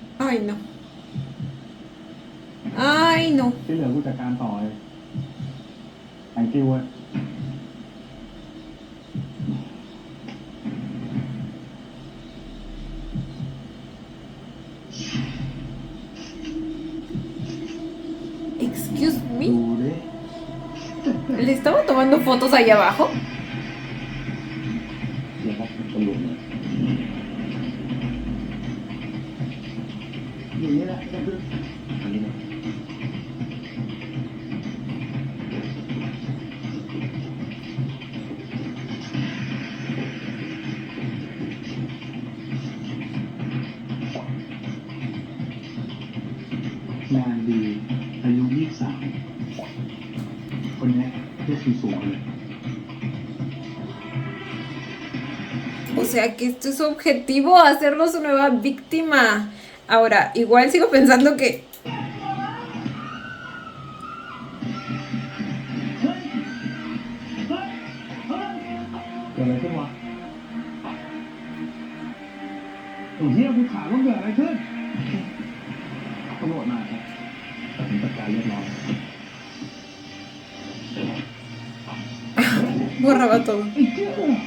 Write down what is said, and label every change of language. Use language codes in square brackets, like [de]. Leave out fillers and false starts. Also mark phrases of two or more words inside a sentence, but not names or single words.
[es] Ay, no. Ay, no. [th] ที่เหลือกูจัดการต่อเลย [en] thank you [th] เว้ย [en] Excuse [th] ดู [en] me. [th] ดิ [es] ¿Le estaba tomando fotos ahí abajo? [th] เดี๋ยวครับตำรวจเนี่ย อย่างนี้แหละก็คือ อันนี้นะ แมนดีอายุ23คนเนี้ยเรียกสูงๆเลย [es] O sea que esto es su objetivo, hacerlo su nueva víctima. Ahora, igual sigo pensando que... [th] เกิดอะไรขึ้นวะ ไอ้เหี้ยกูถามว่าเกิดอะไรขึ้น ตำรวจมาครับตัดสินจัดการเรียบร้อย [es] Borraba todo. [th] ไอ้เหี้ย